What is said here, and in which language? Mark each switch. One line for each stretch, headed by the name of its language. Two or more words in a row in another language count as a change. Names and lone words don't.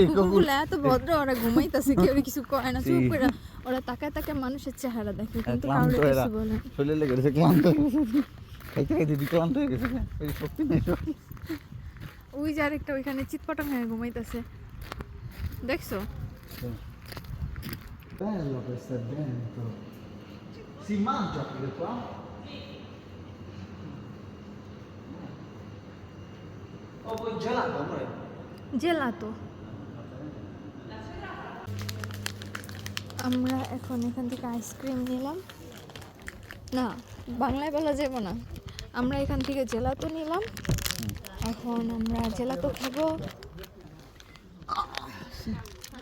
Bangla: কুকুরগুলো এত ভদ্র, ওরা ঘুমাইতেছে, কেউ কিছু কয় না, চুপ সেই। করে ওরা তাকায় তাকায় মানুষের চেহারা দেখে, কিন্তু ক্লান্ত কাউকে এরা, কিছু বলে না। শরীরে লেগে গেছে, ক্লান্ত হয়ে গেছে, খাইতে খাইতে ক্লান্ত হয়ে গেছে, এই শক্তি নেই তো। ওই যে আরেকটা ওইখানে চিৎপটাং হয়ে ঘুমাইতেছে, দেখছো?
Italian: Bello questo evento. Si mangia pure qua? Oh, poi gelato, amore.
Bangla: জেলাতো। আমরা এখন এখান থেকে আইসক্রিম নিলাম, না বাংলায় বলা যাবে না, আমরা এখান থেকে জেলাতো নিলাম, এখন আমরা জেলাতো খাবো।